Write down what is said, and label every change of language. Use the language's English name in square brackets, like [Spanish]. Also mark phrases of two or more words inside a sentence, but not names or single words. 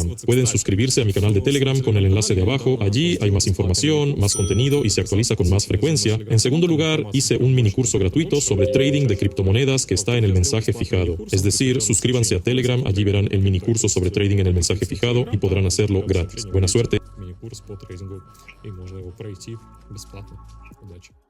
[Spanish] Pueden suscribirse a mi canal de Telegram con el enlace de abajo. Allí hay más información, más contenido y se actualiza con más frecuencia. En segundo lugar, hice un mini curso gratuito sobre trading de criptomonedas que está en el mensaje fijado. Es decir, suscríbanse a Telegram, allí verán el mini curso sobre trading en el mensaje fijado y podrán hacerlo gratis. Buena suerte. [Ukrainian] Міні-курс по трейдингу і можна його пройти безплатно. Удачі!